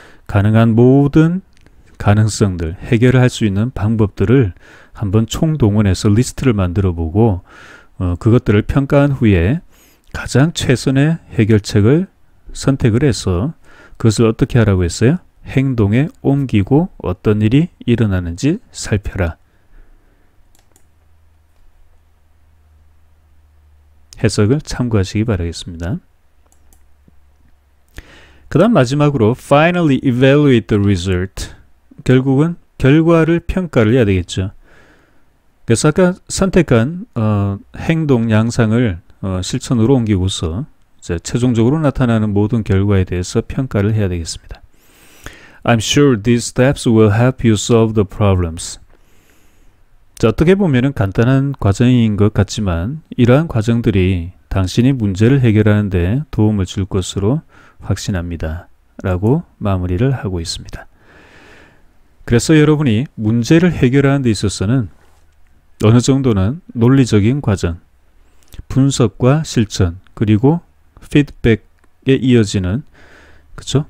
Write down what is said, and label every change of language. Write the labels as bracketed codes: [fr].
[ko] 가능한 모든 가능성들, 해결을 할 수 있는 방법들을 한번 총동원해서 리스트를 만들어 보고 그것들을 평가한 후에 가장 최선의 해결책을 선택을 해서 그것을 어떻게 하라고 했어요? 행동에 옮기고 어떤 일이 일어나는지 살펴라. 해석을 참고하시기 바라겠습니다. 그 다음 마지막으로 [en] finally evaluate the result. [ko] 결국은 결과를 평가를 해야 되겠죠. 그래서 아까 선택한 행동 양상을 실천으로 옮기고서 이제 최종적으로 나타나는 모든 결과에 대해서 평가를 해야 되겠습니다. [en] I'm sure these steps will help you solve the problems. [ko] 자, 어떻게 보면은 간단한 과정인 것 같지만 이러한 과정들이 당신이 문제를 해결하는 데 도움을 줄 것으로 확신합니다. 라고 마무리를 하고 있습니다. 그래서 여러분이 문제를 해결하는 데 있어서는 어느 정도는 논리적인 과정, 분석과 실천, 그리고 피드백에 이어지는 그쵸?